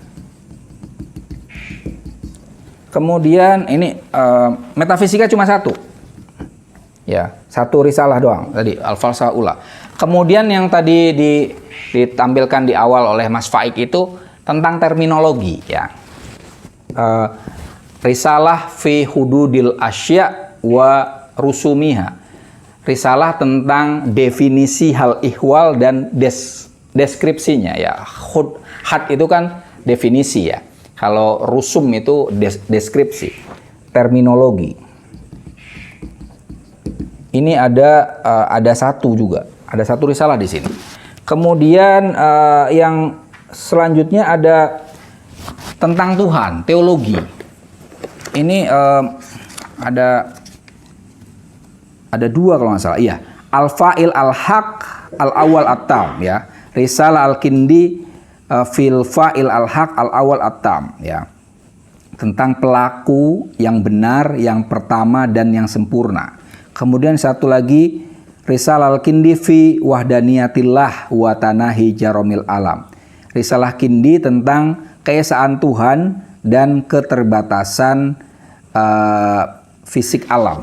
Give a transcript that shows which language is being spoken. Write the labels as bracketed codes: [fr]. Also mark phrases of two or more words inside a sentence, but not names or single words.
[id] Kemudian ini metafisika cuma satu. Ya, satu risalah doang tadi al-falsafah ula. Kemudian yang tadi ditampilkan di awal oleh Mas Faik itu tentang terminologi ya. Risalah fi hududil asya wa rusumiha. Risalah tentang definisi hal ihwal dan deskripsinya ya. Had itu kan definisi ya. Kalau rusum itu deskripsi, terminologi. Ini ada satu juga, ada satu risalah di sini. Kemudian yang selanjutnya ada tentang Tuhan, teologi. Ini ada 2 kalau nggak salah. Iya, Al-Fa'il Al-Haq Al-Awwal At-Tam ya. Risalah Al-Kindi fil Fa'il Al-Haq Al-Awwal At-Tam ya. Tentang pelaku yang benar, yang pertama dan yang sempurna. Kemudian satu lagi Risalah Al-Kindi fi Wahdaniyatillah wa Tanahi Jaromil Alam. Risalah Kindi tentang keesaan Tuhan dan keterbatasan fisik alam.